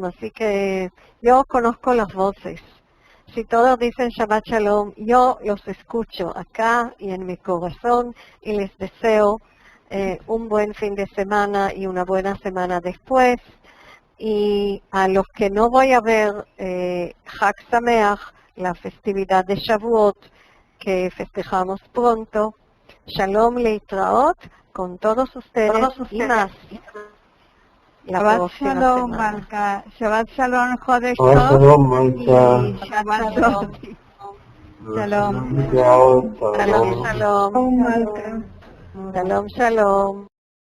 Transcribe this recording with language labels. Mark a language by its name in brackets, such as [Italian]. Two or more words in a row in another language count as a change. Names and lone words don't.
[Spanish] Así que yo conozco las voces. Si todos dicen [Hebrew] שבת שלום, [Spanish] yo los escucho acá y en mi corazón y les deseo un buen fin de semana y una buena semana después. Y a los que no voy a ver, [Hebrew] חג שמח, [Spanish] la festividad de Shavuot, que festejamos pronto, [Hebrew] שלום להתראות, [Spanish] con todos ustedes y más. [Hebrew] שבת שלום, Malka. שבת שלום, Chodesh Shabbat Tov. Shalom, Malka. Y שבת שלום. שלום. Shalom. שלום, שלום. Malka. שלום, שלום.